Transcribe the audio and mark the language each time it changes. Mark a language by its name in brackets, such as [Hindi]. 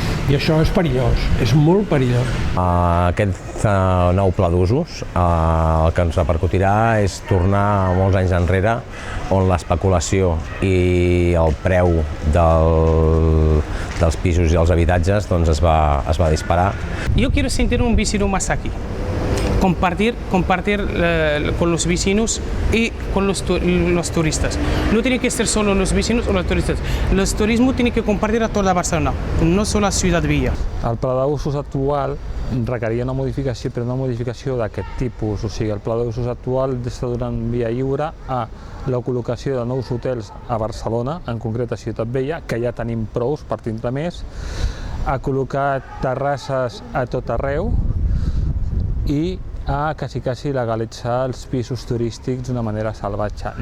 [Catalan] I això és perillós, és molt perillós. Aquest nou pla d'usos el que ens repercutirà és tornar molts anys enrere on l'especulació i el preu dels pisos i els habitatges es va disparar. [Spanish] Yo quiero sentir un vecino más aquí. Compartir con los vecinos y con los turistas. No tiene que ser solo los vecinos o los turistas. El turismo tiene que compartir a toda Barcelona, no solo a Ciutat Vella. [Catalan] El pla d'usos actual requeria una modificació, però una modificació d'aquest tipus. O sigui, el pla d'usos actual està donant via lliure a la col·locació de nous hotels a Barcelona, en concret a Ciutat Vella, que ja tenim prous per tindre més, a col·locar terrasses a tot arreu i a quasi legalitzar els pisos turístics d'una manera salvatge.